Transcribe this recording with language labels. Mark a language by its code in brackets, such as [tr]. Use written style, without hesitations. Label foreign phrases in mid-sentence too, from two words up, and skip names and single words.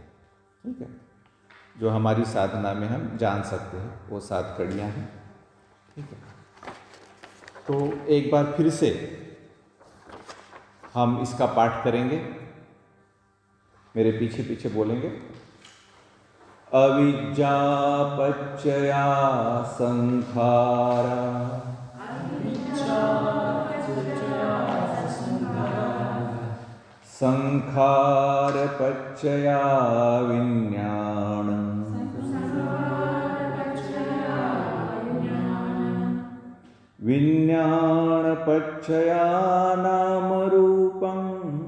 [hi] ठीक है, जो हमारी साधना में हम जान सकते हैं वो 7 कड़ियाँ हैं। ठीक है, तो एक बार फिर से हम इसका पाठ करेंगे, मेरे पीछे पीछे बोलेंगे। [pi] अविद्या पच्चया संखारा, संखार पच्चया विज्ञान, विज्ञान पच्चया नाम रूपं,